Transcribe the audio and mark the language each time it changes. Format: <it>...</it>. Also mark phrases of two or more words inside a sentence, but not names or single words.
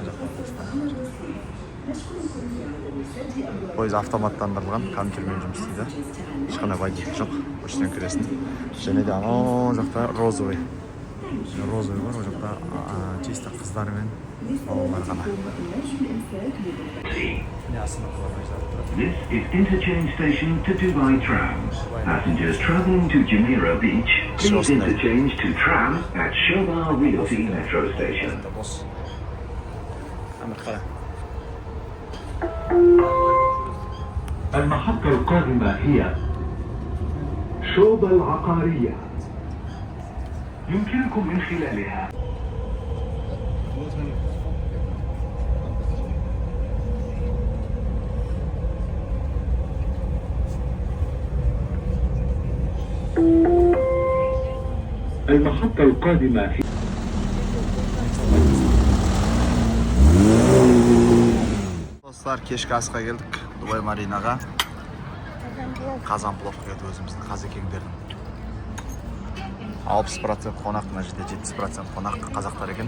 <kk>Пойыз автоматтандырылған, компьютермен жұмыс істейді. Ешқандай водитель жоқ, көштен кіресің. Және де анау жақта розовый. Розовый бар, ол жақта чисто қыздар мен балалар ғана.</kk> <en>This is interchange station to Dubai Tram. Passengers traveling to Jumeirah Beach, please interchange to tram at Shobar Realty Metro Station.</en> <ar>المحطة القادمة هي شوبة العقارية. يمكنكم من خلالها المحطة القادمة هي</ar> <kk>Dostlar, кешкі асқа келдік Дубай Маринаға. Қазан плов қойды өзіміздің қазекеңдердің. 60% қонақ, мына жерде 70% қонақ қазақтар екен.</kk>